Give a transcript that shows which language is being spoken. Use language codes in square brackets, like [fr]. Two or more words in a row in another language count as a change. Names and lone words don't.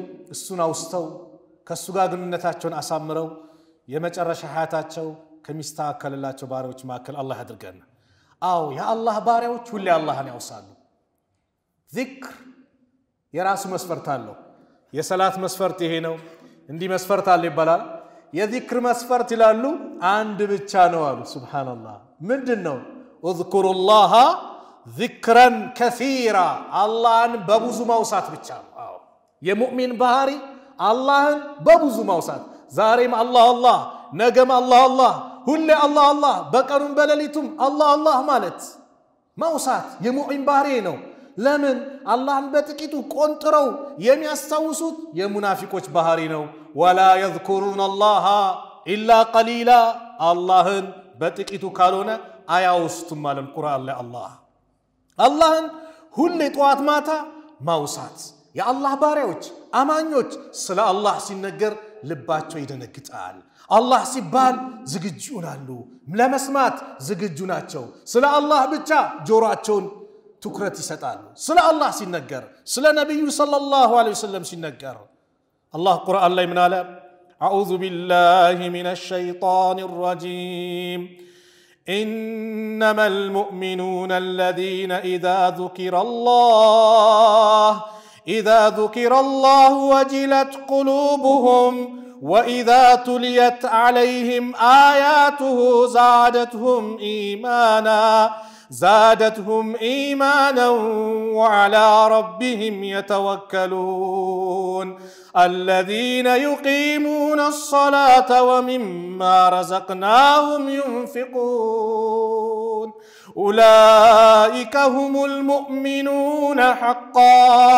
[am] እሱን አውስተው ከሱ ጋር ግንኙነታቸውን አሳምረው የመጨረሻ ሀያታቸው ከሚስተካከልላቸው ባሪያዎች ማከል አላህ ያድርገን አው ያ አላህ ባሪያዎች ሁሌ አላህን ያውሳሉ ዚክር የራሱ መስፈርት አለው የሰላት መስፈርት ይሄ ነው እንዲ መስፈርት አለ ይባላል የዚክር መስፈርት ይላሉ አንድ ብቻ ነው አሉ ሱብሃንአላህ ምንድነው [ar] اذكروا ذكرا كثيرا [am] አላህን በብዙ ማውሳት ብቻ አዎ የሙእሚን ባህሪ አላህን በብዙ ማውሳት ዛሬም አላህ አላህ ነገም አላህ አላህ ሁሌ አላህ አላህ በቀኑም በሌሊቱም አላህ አላህ ማለት ማውሳት የሙእሚን ባህሪ ነው ለምን አላህን በጥቂቱ ቆንጥረው የሚያስታውሱት የሙናፊቆች ባህሪ ነው ወላ [ar] يذكرون الله الا قليلا [am] አላህን በጥቂቱ ካልሆነ አያውስቱም ማለት ቁርአን ላይ አላህን ሁሌ ጧት ማታ ማውሳት የአላህ ባሪያዎች አማኞች ስለ አላህ ሲነገር ልባቸው ይደነግጣል አላህ ሲባል ዝግጁ ናሉ ለመስማት ዝግጁ ናቸው ስለ አላህ ብቻ ጆሮአቸውን ትኩረት ይሰጣሉ ስለ አላህ ሲነገር ስለ ነብዩ [ar] صلى الله عليه وسلم [am] ሲነገር አላህ ቁርአን ላይ ምን አለ [ar] أعوذ بالله من الشيطان الرجيم إنما المؤمنون الذين إذا ذكر الله وجلت قلوبهم وإذا تليت عليهم آياته زادتهم إيمانا وعلى ربهم يتوكلون الذين يقيمون الصلاة ومما رزقناهم ينفقون أولئك هم المؤمنون حقا